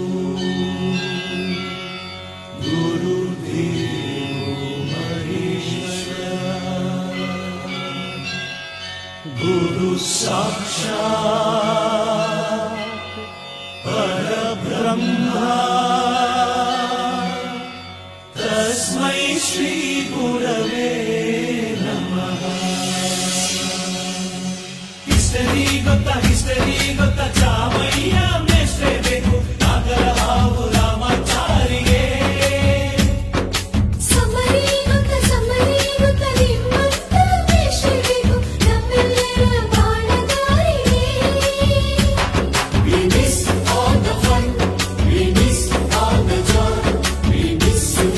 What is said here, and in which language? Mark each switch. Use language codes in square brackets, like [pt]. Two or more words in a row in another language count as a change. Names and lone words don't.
[sa] ಗುರುದೇವೋ ಮಹೇಶ್ವರ ಗುರು ಸಾಕ್ಷಾತ್ ಪರಬ್ರಹ್ಮ ತಸ್ಮೈ ಶ್ರೀ ಗುರವೇ ನಮಃ. [kn] ಹಿಸ್ಟರಿ ಗೊತ್ತಾ ಚಾಮಯ್ಯ ಮೇಷ್ಟ್ರೇ ಬೇಕು ನಾಗರ ಹಾವು ರಾಮಾಚಾರಿಗೆ. ಸಮರಿ ಗೊತ್ತ ನಿಮ್ಮಂತ ಮೇಷ್ಟ್ರೇ ಬೇಕು ನಮ್ಮೆಲ್ಲರ ಬಾಳಗಾರಿಗೆ. [en] We miss all the fun, we miss all the joy, we miss you.